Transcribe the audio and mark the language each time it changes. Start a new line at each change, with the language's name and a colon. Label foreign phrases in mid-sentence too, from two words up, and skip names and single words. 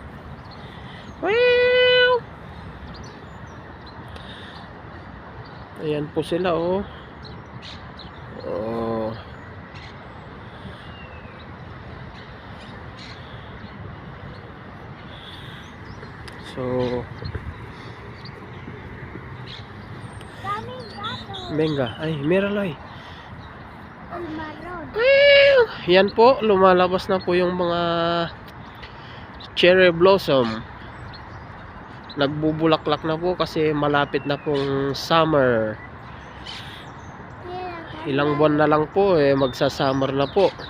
Filipino: Wow! Ayan po sila oh. Oh. So, Daming gato.
Spanish: venga, ay, míralo. Ulmaron.
Filipino: Yan po, lumalabas na po yung mga
English: cherry blossom.
Filipino: Nagbubulaklak na po kasi malapit na pong summer. Ilang buwan na lang po magsa-summer na po.